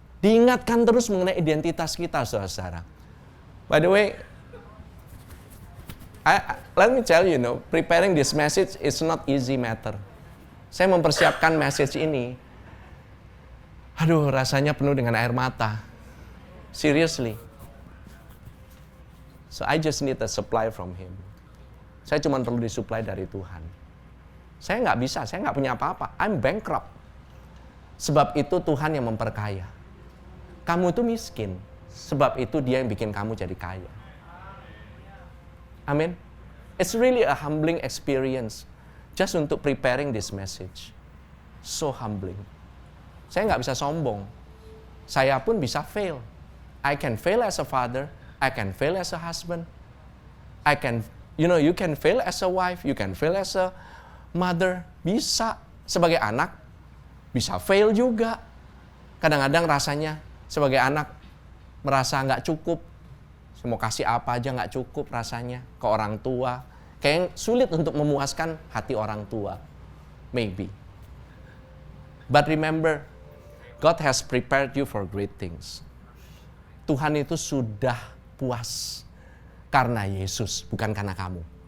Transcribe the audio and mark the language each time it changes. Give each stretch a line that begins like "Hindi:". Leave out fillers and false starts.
Indonesian: Diingatkan terus mengenai identitas kita, saudara-saudara.
English: By the way, let me tell you, preparing this message is not easy matter.
Indonesian: Saya mempersiapkan message ini, rasanya penuh dengan air mata.
English: Seriously. So I just need a supply from Him.
Indonesian: Saya cuma perlu disuplai dari Tuhan. Saya nggak bisa, saya nggak punya apa-apa.
English: I'm bankrupt.
Indonesian: Sebab itu Tuhan yang memperkaya. Kamu itu miskin. Sebab itu Dia yang bikin kamu jadi kaya. Amin.
English: It's really a humbling experience. Just untuk preparing this message. So humbling.
Indonesian: Saya nggak bisa sombong. Saya pun bisa fail.
English: I can fail as a father. I can fail as a husband. I can, you can fail as a wife. You can fail as a mother.
Indonesian: Bisa. Sebagai anak, bisa fail juga. Kadang-kadang rasanya sebagai anak merasa nggak cukup. Saya mau kasih apa aja nggak cukup rasanya ke orang tua. Kayak sulit untuk memuaskan hati orang tua. Maybe.
English: But remember, God has prepared you for great things.
Indonesian: Tuhan itu sudah puas karena Yesus, bukan karena kamu.